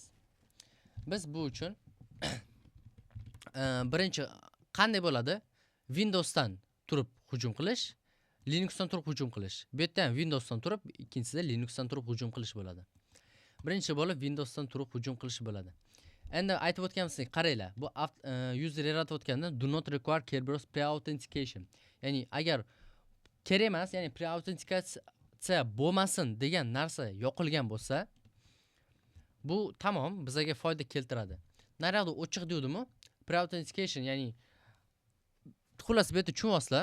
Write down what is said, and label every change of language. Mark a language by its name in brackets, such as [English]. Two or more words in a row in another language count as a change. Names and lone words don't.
[Uzbek] Biz bu uchun birinchi qanday bo'ladi? Windowsdan turib hujum qilish, Linuxdan turib hujum qilish. Bu yerda ham Windowsdan turib, ikkinchisida Linuxdan turib hujum qilish bo'ladi. Birinchi bo'lib Windowsdan turib hujum qilish bo'ladi. Endi aytib o'tganimizdek, qaranglar. Bu user yaratib o'tganda [English] do not require Kerberos pre-authentication. [Uzbek] Ya'ni agar kerak emas, ya'ni pre-autentikatsiya bo'lmasin degan narsa yoqilgan bo'lsa, bu tamom bizaga foyda keltiradi. Naryoqda ochiq deydim-ku, pre-authentication, ya'ni xullas bu yerda tushunasizlar.